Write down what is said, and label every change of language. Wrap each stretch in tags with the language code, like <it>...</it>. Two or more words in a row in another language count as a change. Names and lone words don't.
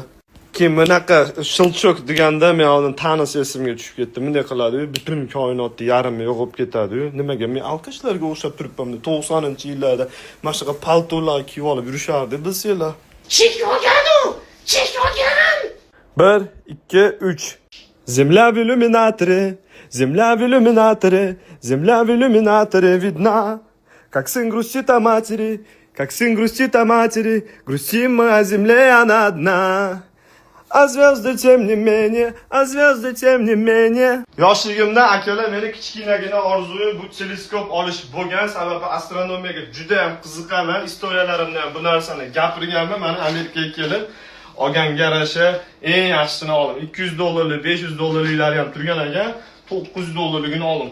<uz>Keyin bunaqa shilchoq deganda men oldin tanisi esimga tushib ketdi. Bunday qiladi, butun koinotni yarimi yo'qolib ketadi. Nimaga men alkashlarga o'xshab turibman? 90-yillarda mana shunaqa paltolar kiyib olib yurishardi, bilsanglar. Chek olgan. 1, 2, 3.</uz> <ru>Земля в иллюминаторе, земля в иллюминаторе, земля в иллюминаторе видна. Как сын грустит о матери, как сын грустит о матери, грустим мы о земле, она одна. А звезды тем не менее, а звезды тем не менее.</ru> <uz>Yoshligimda akalar meni kichkinagina orzuyim bu teleskop olish bo'lgan, sababi astronomiyaga juda ham qiziqaman. Istoriyalarimda ham bu narsani gapirganman. Mana Amerikaga kelib olgan yarasha eng yaxshisini oldim. $200, $500 ham turgan ekan, $900 oldim.</uz>